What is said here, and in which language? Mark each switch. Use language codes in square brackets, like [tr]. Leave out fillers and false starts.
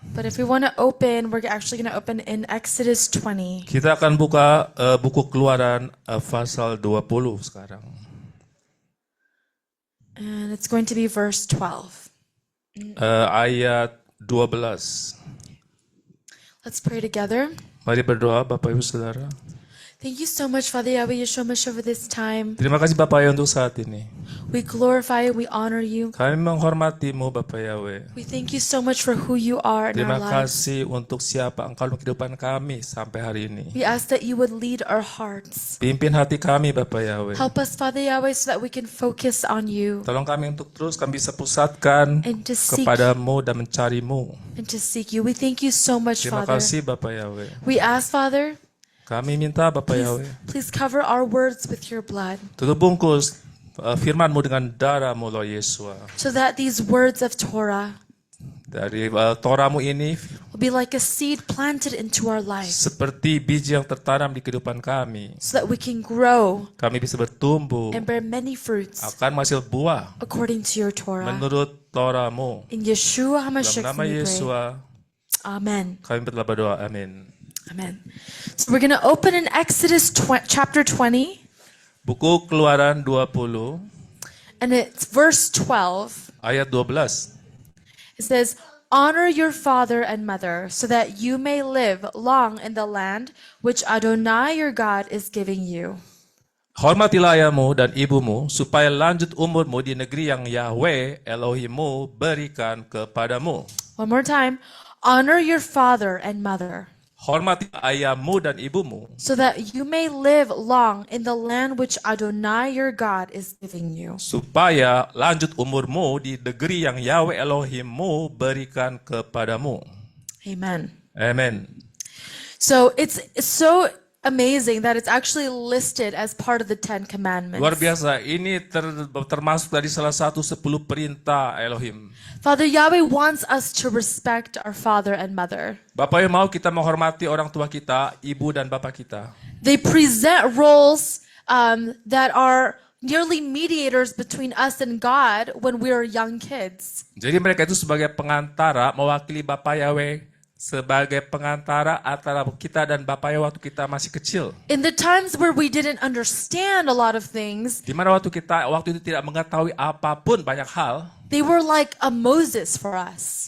[en] But if we want to open, we're actually going to open in Exodus 20. [id] Kita akan buka buku Keluaran pasal 20 sekarang. [en] And it's going to be verse 12. [id] Ayat 12. [en] Let's pray together. [id] Mari berdoa Bapak Ibu Saudara. [en] Thank you so much, Father Yahweh Yeshua Mashiach, for this time. [id] Terima kasih Bapak Yahweh untuk saat ini. [en] We glorify you, we honor you. [id] Kami menghormati-Mu Bapak Yahweh. [en] We thank you so much for who you are in [id] Terima [en] our lives. [id] kasih untuk siapa Engkau dalam kehidupan kami sampai hari ini. [en] We ask that you would lead our hearts. [id] Pimpin hati kami Bapak Yahweh. [en] Help us, Father Yahweh, so that we can focus on you [id] Tolong kami untuk terus kami bisa pusatkan [en] and to seek [id] kepadamu dan mencari-Mu. [en] you. We thank you so much, [id] Terima [en] Father. [id] kasih Bapak Yahweh. [en] We ask, Father, [id] Kami minta Bapak Yahweh, [en] please cover our words with your blood, [id] tutup bungkus firman-Mu dengan darah-Mu Lord Yesua. [en] so that these words of Torah [id] Dari Torah-Mu ini [en] will be like a seed planted into our life, [id] seperti biji yang tertanam di kehidupan kami. [en] so that we can grow [id] Kami bisa bertumbuh, [en] and bear many fruits [id] akan menghasil buah [en] according to your Torah. [id] menurut Torah-Mu. [en] In Yeshua [id] Dalam [en] HaMashiach, [id] nama [en] we pray. [id] Yesua, [en] Amen. [id] kami telah berdoa. Amin. [en] Amen. So we're going to open in Exodus chapter 20, [id] Buku Keluaran 20 [en] and it's verse 12. [id] ayat 12. [en] It says, "Honor your father and mother, so that you may live long in the land which Adonai your God is giving you." [id] Hormatilah ayahmu dan ibumu, supaya lanjut umurmu di negeri yang Yahweh Elohimmu berikan kepadamu. [en] One more time. Honor your father and mother, [id] Hormatilah ayahmu dan ibumu, [en] so that you may live long in the land which Adonai your God is giving you. [id] supaya lanjut umurmu di negeri yang Yahweh Elohimmu berikan kepadamu. [en] Amen. [id] Amen. [en] So it's so amazing that it's actually listed as part of the Ten Commandments. [id] Luar biasa, ini termasuk dari salah satu 10 perintah Elohim. [en] Father Yahweh wants us to respect our father and mother. [id] Bapak yang mau kita menghormati orang tua kita, ibu dan bapak kita. [en] They present roles that are nearly mediators between us and God when we are young kids. [id] Jadi mereka itu sebagai pengantara, mewakili Bapak Yahweh sebagai pengantara antara kita dan Bapak Yahweh waktu kita masih kecil. [en] In the times where we didn't understand a lot of things, [id] Di mana waktu itu tidak mengetahui apapun banyak hal, [en] they were like a Moses for us.